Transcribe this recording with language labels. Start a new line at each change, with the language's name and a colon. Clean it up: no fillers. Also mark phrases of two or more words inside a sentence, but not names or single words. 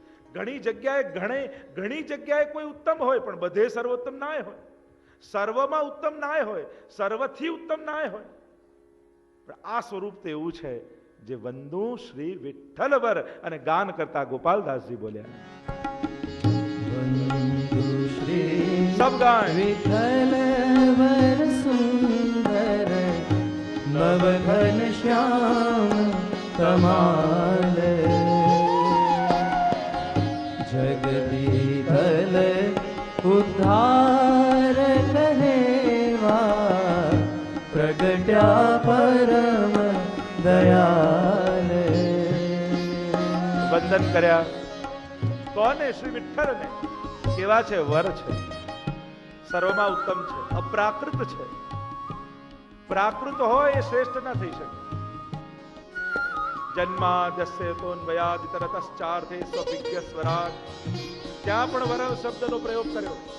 Gujarati: ઘણી જગ્યાએ કોઈ ઉત્તમ હોય પણ બધે સર્વોત્તમ ના હોય, સર્વમાં ઉત્તમ ના હોય, સર્વથી ઉત્તમ ના હોય. પણ આ સ્વરૂપ તો એવું છે જે વંદુ શ્રી વિઠ્ઠલવર અને ગાન કરતા ગોપાલદાસજી બોલ્યા.
Hindi: सब गाएं।
Gujarati: વિઠલ વર સુંદર નવ ઘન શ્યામ કમાલ, જગદીધલ ઉદ્ધાર કહેવા, પ્રગટ્યા પરમ દયાલ। વંદન કર્યા કોને? શ્રી વિઠ્ઠલ ને. કેવા છે? વર છે, સર્વમાં ઉત્તમ છે, અપ્રાકૃત છે. પ્રાકૃત હોય એ શ્રેષ્ઠ ના થઈ શકે.
Sanskrit: जन्माद्यस्यतोन्वयादितरतश्चार्थे स्वविज्ञ स्वराट,
Gujarati: ત્યાં પણ વર શબ્દનો પ્રયોગ કર્યો.